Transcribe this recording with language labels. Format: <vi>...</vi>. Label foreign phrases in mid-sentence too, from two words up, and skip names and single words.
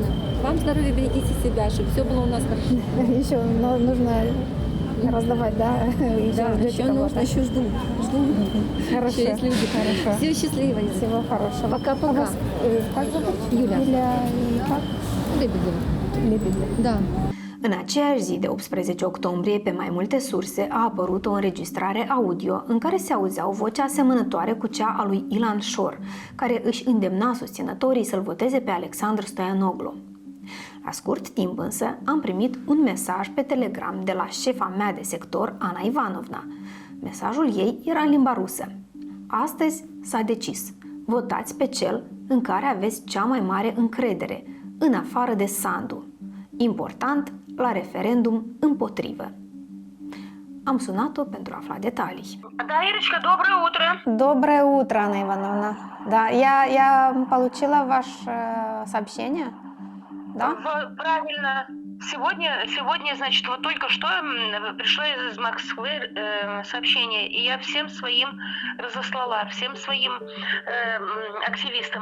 <ru>Вам здоровья, берегите себя, чтобы все было у нас хорошо. Еще нужно раздавать, да? Еще нужно, еще жду. Хорошо. Еще есть люди. Хорошо. Всего счастливо. Всего хорошего. Пока-пока. Как зовут? Юля. Юля и как? Лебедева. Да.</ru> <ro>În aceeași zi de 18 octombrie, pe mai multe surse, a apărut o înregistrare audio în care se auzea o voce asemănătoare cu cea a lui Ilan Șor, care își îndemna susținătorii să-l voteze pe Alexandru Stoianoglu. La scurt timp însă, am primit un mesaj pe Telegram de la șefa mea de sector, Ana Ivanovna. Mesajul ei era în limba rusă. Astăzi s-a decis. Votați pe cel în care aveți cea mai mare încredere, în afară de Sandu. Important, la referendum împotrivă. Am sunat-o pentru a afla detalii.</ro> <ru>Да, Ирочка, доброе утро. Доброе утро, Анна Ивановна. Да, я получила ваше сообщение. Да? Правильно. Сегодня, значит, вот только что пришло из Москвы сообщение, и я всем своим разослала, всем своим активистам.</ru>